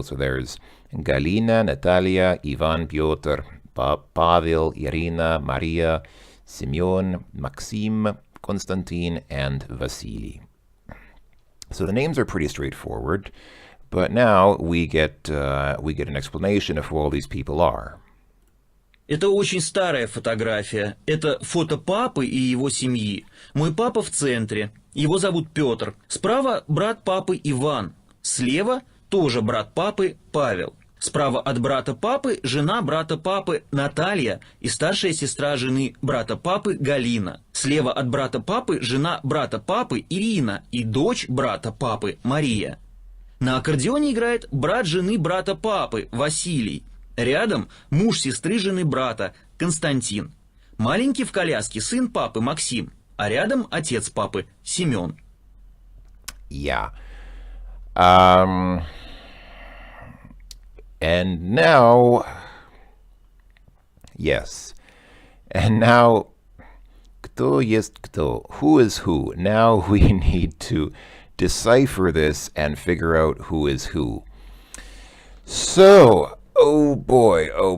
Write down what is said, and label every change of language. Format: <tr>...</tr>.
<en>So there's Galina, Natalia, Ivan, Piotr, Pavel, Irina, Maria, Semyon, Maxim, Konstantin, and Vasily. So the names are pretty straightforward, but now we get an explanation of who all these people are.</en> <ru>Это очень старая фотография. Это фото папы и его семьи. Мой папа в центре. Его зовут Петр. Справа брат папы Иван. Слева тоже брат папы Павел. Справа от брата папы жена брата папы Наталья и старшая сестра жены брата папы Галина. Слева от брата папы жена брата папы Ирина и дочь брата папы Мария. На аккордеоне играет брат жены брата папы Василий. Рядом муж сестры жены брата Константин. Маленький в коляске сын папы Максим, а рядом отец папы Семен.</ru> <en>Yeah. And now, yes. And now,</en> <ru>кто есть кто?</ru> <en>Who is who? Now we need to decipher this and figure out who is who. So, oh boy.</en>